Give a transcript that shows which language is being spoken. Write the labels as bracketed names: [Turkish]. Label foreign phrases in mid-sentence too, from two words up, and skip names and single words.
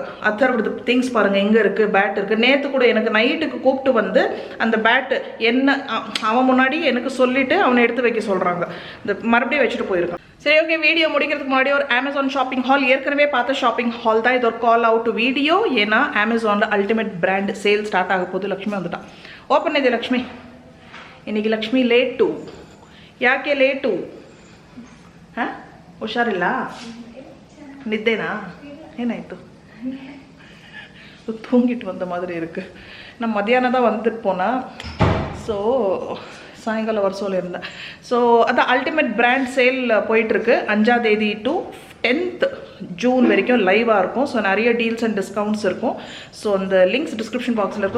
[English] other things [Tamil] பாருங்கள் எங்கே இருக்குது, பேட் இருக்குது. நேற்று கூட எனக்கு நைட்டுக்கு கூப்பிட்டு வந்து அந்த பேட்டு என்ன அவன் முன்னாடி எனக்கு சொல்லிவிட்டு அவனை எடுத்து வைக்க சொல்கிறாங்க. இந்த மறுபடியும் வச்சுட்டு போயிருக்கான். சரி, ஓகே. வீடியோ முடிக்கிறதுக்கு முன்னாடி ஒரு அமேசான் [English] shopping hall, [Tamil] ஏற்கனவே பார்த்த [English] shopping hall [Tamil] தான் இது, ஒரு [English] call out video. [Tamil] ஏன்னா அமேசானில் [English] ultimate brand sale start [Tamil] ஆக போகுது. லக்ஷ்மி வந்துட்டான். [Kannada] ಓಪನ್ ಇದೆ ಲಕ್ಷ್ಮಿ. ಇನ್ನಿಗೆ ಲಕ್ಷ್ಮಿ ಲೇಟು. ಯಾಕೆ ಲೇಟು? ಹಾಂ, ಹುಷಾರಿಲ್ಲ? ನಿದ್ದೆನಾ? ಏನಾಯಿತು? [Tamil] தூங்கிட்டு வந்த மாதிரி இருக்குது. நான் மத்தியானம் தான் வந்துட்டு போனேன். ஸோ சாயங்காலம் வர சொல்லியிருந்தேன். ஸோ அதான் [English] ultimate brand sale [Tamil] போயிட்டுருக்கு. 5ஆம் தேதி [English] to 10th June [Tamil] வரைக்கும் லைவாக இருக்கும். ஸோ நிறைய [English] deals and discounts [Tamil] இருக்கும். ஸோ அந்த [English] links description [Tamil] பாக்ஸில் இருக்கும்.